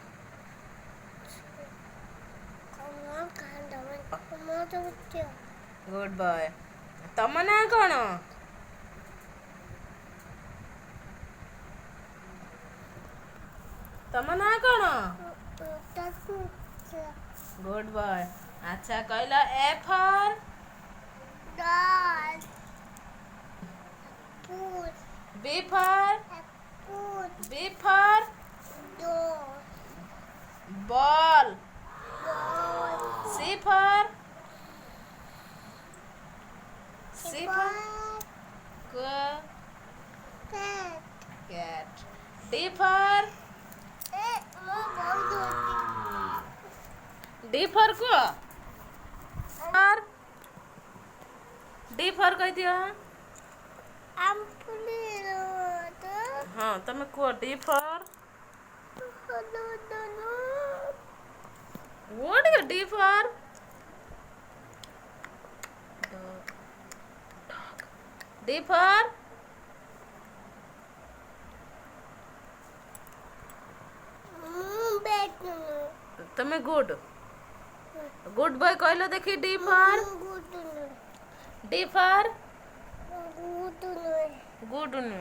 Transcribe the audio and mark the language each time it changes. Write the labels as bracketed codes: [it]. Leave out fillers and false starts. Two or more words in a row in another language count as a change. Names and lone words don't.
[en] good boy. [or] ତମ ନାଁ କ'ଣ? ତମ ନାଁ କ'ଣ? [en] good boy. [or] ଆଚ୍ଛା କହିଲ [en] A for? B for ball. C for cat. D for କୁହ। D for କହିଦିଅ। [or] ହଁ ତମେ କୁହ [en] D for what is D for? D for [or] ତମେ [en] good boy [or] କହିଲ ଦେଖି [en] D for good [or] ନୁହେଁ।